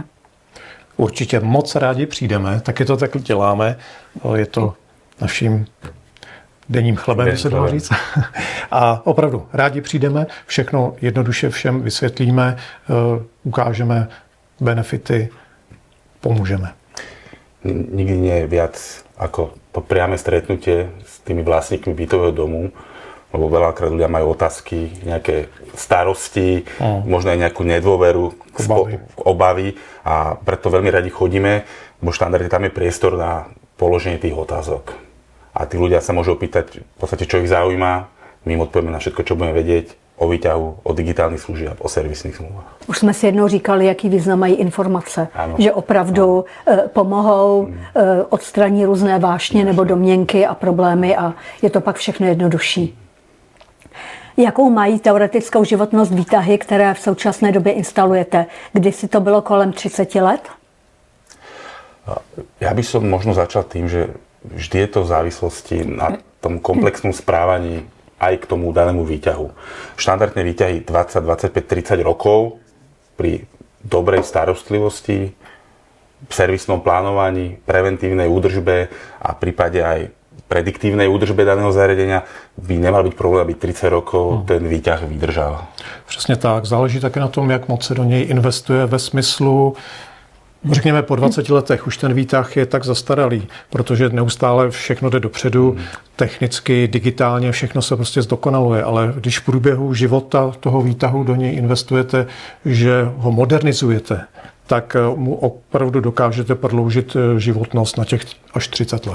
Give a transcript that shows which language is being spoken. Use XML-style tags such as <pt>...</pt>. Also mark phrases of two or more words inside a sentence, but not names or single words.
<cs>Určitě moc rádi přijdeme, taky to tak děláme. Je to naším denním chlebem, se dá říct. A opravdu rádi přijdeme, všechno jednoduše všem vysvětlíme, ukážeme benefity, pomůžeme.</cs> <sk>Nikdy nie je viac ako to priame stretnutie s tými vlastníkmi bytového domu, lebo veľakrát ľudia majú otázky, nejaké starosti, možno aj nejakú nedôveru, obavy a preto veľmi radi chodíme, bo štandardne tam je priestor na položenie tých otázok. A tí ľudia sa môžu opýtať v podstate, čo ich zaujíma, my im odpovieme na všetko, čo budeme vedieť o výťahu, o digitálnych služieb, o servisných smluvách.</sk> <cs>Už jsme si jednou říkali, jaký význam mají informace, ano. Že opravdu pomohou, odstraní různé vášně nebo domněnky a problémy a je to pak všechno jednodušší. Jakou mají teoretickou životnost výtahy, které v současné době instalujete? Kdysi to bylo kolem 30 let?</cs> <sk>Ja by som možno začal tým, že vždy je to v závislosti na tom komplexnom správaní aj k tomu danému výťahu. Štandardné výťahy 20, 25, 30 rokov pri dobrej starostlivosti, servisnom plánovaní, preventívnej údržbe a v prípade aj prediktívnej údržbe daného zariadenia by nemal byť problém, aby 30 rokov ten výťah vydržal.</sk> <cs>Přesně tak. Záleží také na tom, jak moc se do něj investuje ve smyslu, řekněme, po 20 letech už ten výtah je tak zastaralý, protože neustále všechno jde dopředu, technicky, digitálně, všechno se prostě zdokonaluje, ale když v průběhu života toho výtahu do něj investujete, že ho modernizujete, tak mu opravdu dokážete prodloužit životnost na těch až 30 let.</cs>